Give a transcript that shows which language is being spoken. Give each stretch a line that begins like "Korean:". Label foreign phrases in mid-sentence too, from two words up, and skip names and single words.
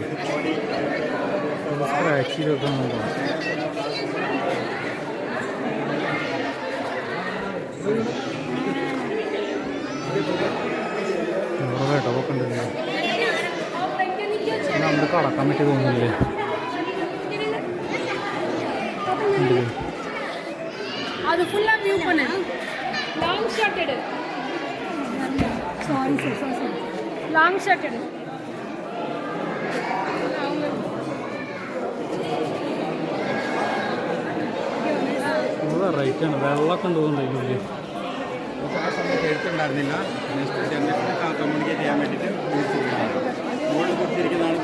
Malayalam: സ്ക്രാച്ച് ചെയ്തൊക്കെയാണല്ലോ. കേട്ടൊക്കെ ഉണ്ടല്ലേ, നമ്മൾ കടക്കാൻ പറ്റി തോന്നുന്നില്ലേ?
Tamil: அது ஃபுல்லா வியூ பண்ணு.
English: long shot
Tamil: எடு. சாரி
English: long shot
Tamil: எடு.
Malayalam: റൈറ്റാണ്, വെള്ളമൊക്കെ ഉണ്ട് തോന്നുന്നില്ല. ആ സമയത്ത് എഴുത്തുണ്ടായിരുന്നില്ല.
English: next generation
Malayalam: കമ്മ്യൂണിക്കേറ്റ് ചെയ്യാൻ വേണ്ടിയിട്ട് മുകളിൽ കൊടുത്തിരിക്കുന്നതാണ്.